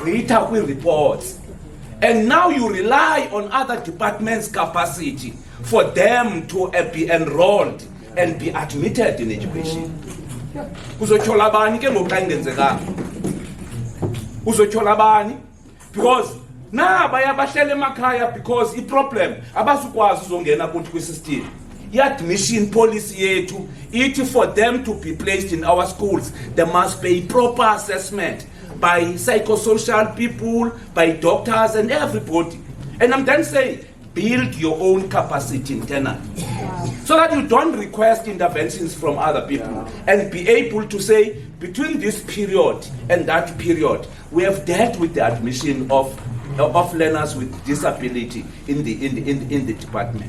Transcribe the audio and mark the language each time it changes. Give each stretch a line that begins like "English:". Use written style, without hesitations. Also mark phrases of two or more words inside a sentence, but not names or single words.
English: submit reports. And now you rely on other departments' capacity for them to be enrolled and be admitted in education.
Xhosa: Uzochola bani ke ngoku xa ingenzekanga? Uzochola bani?
English: Because
Xhosa: na baya bahlele emakhaya because i-problem abasukwazi uzongena kuthi kwi-system.
English: I-admission policy
Xhosa: yethu ithi
English: for them to be placed in our schools, there must be proper assessment by psychosocial people, by doctors and everybody. And I'm then saying, build your own capacity internally. So that you don't request interventions from other people and be able to say, between this period and that period, we have dealt with the admission of learners with disability in the department.